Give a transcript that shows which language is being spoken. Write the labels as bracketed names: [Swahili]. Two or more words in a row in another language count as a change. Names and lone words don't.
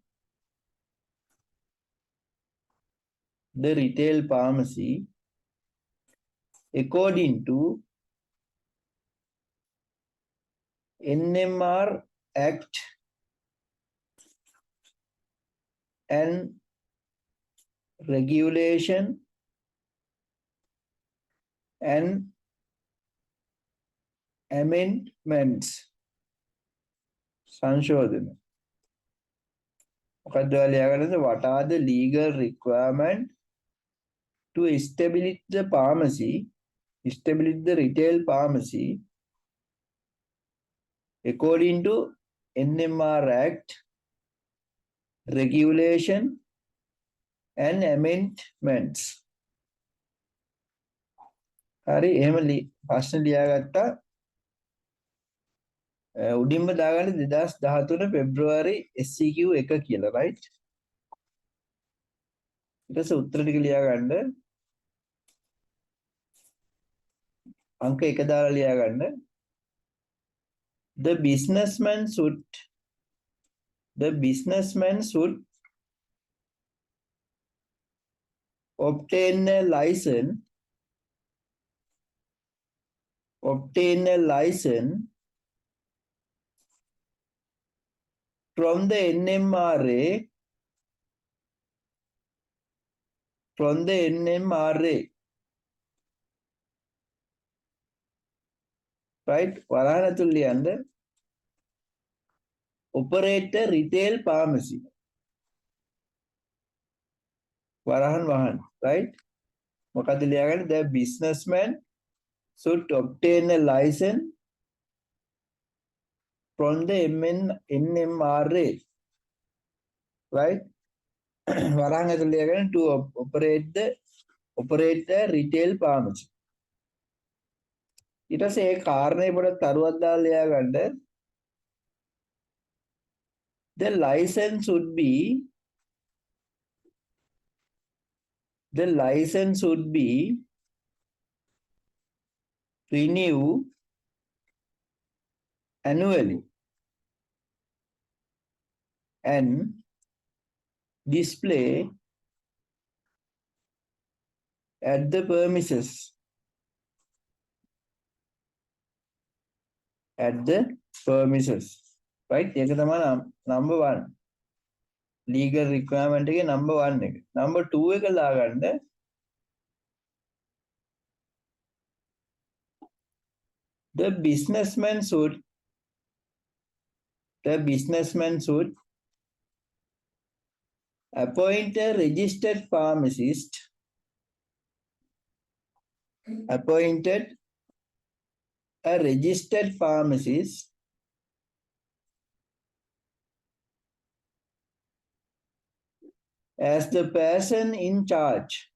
[English] according to NMR Act and regulation and amendments [Sinhala] සංශෝධන මොකක්ද ඔයාලා ලියාගන්නද [English] what are the legal requirement to establish the retail pharmacy according to NMR Act regulation and amendments [Sinhala] හරි එහෙම ප්‍රශ්න ලියාගත්තා උඩින්ම දාගන්න 2013 පෙබ්‍රුවාරි SEQ 1 කියලා right ඊට පස්සේ උත්තර ටික ලියාගන්න අංක 1 දාලා ලියාගන්න [English] the businessman should obtain a license from the NMRA right [Sinhala] වරහණතුල් ලියන්න [English] operate a retail pharmacy [Sinhala] වරහන් වහන් [English] right [Sinhala] මොකද ලියාගන්නේ [English] the businessman should obtain a license from the NMRA right [Sinhala] වරහන් ඇතුළේ ලියාගන්න [English] to operate a retail pharmacy [Sinhala] ඊට පස්සේ ඒ කාරණේ පොඩක් තරුවක් දාලා ලියාගන්න [English] the license should be renewed annually and display at the premises right [Sinhala] ඒක තමයි [English] number 1 legal requirement එකේ number 1 එක number 2 [Sinhala] එක දාගන්න [English] the businessman should appoint a registered pharmacist as the person in charge